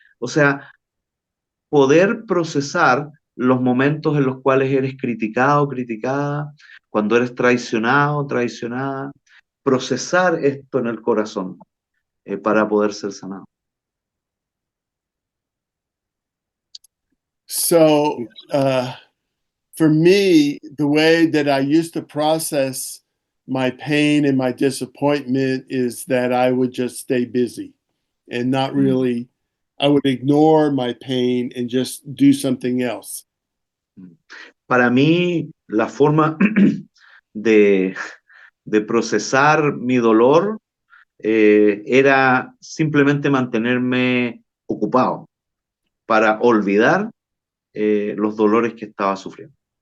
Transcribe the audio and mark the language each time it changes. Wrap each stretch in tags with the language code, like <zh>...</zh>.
<es>O sea, poder procesar los momentos en los cuales eres criticado, criticada, cuando eres traicionado, traicionada. Procesar esto en el corazón para poder ser sanado.</es> <en>So, for me, the way that I used to process my pain and my disappointment is that I would just stay busy and not really, I would ignore my pain and just do something else.</en> <es>Para mí, la forma de procesar mi dolor era simplemente mantenerme ocupado para olvidar los dolores que estaba sufriendo.</es>